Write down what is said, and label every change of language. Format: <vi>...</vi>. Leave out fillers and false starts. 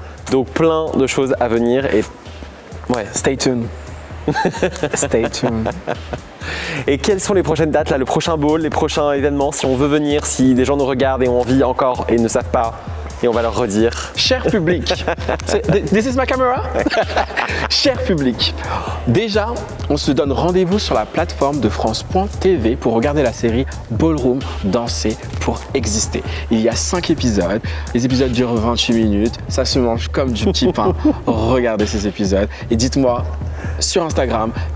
<fr>Donc, plein de choses à venir et.</fr> <en>Ouais. Stay tuned. Stay tuned.</en> <fr>Et quelles sont les prochaines dates, là, le prochain ball, les prochains événements, si on veut venir, si des gens nous regardent et ont envie encore et ne savent pas, et on va leur redire. Cher public,</fr> <en>this is my camera.</en> <fr>Cher public, déjà, on se donne rendez-vous sur la plateforme de France.tv pour regarder la série Ballroom, danser pour exister. Il y a 5 épisodes, les épisodes durent 28 minutes, ça se mange comme du petit pain. Regardez ces épisodes et dites-moi sur Instagram</fr>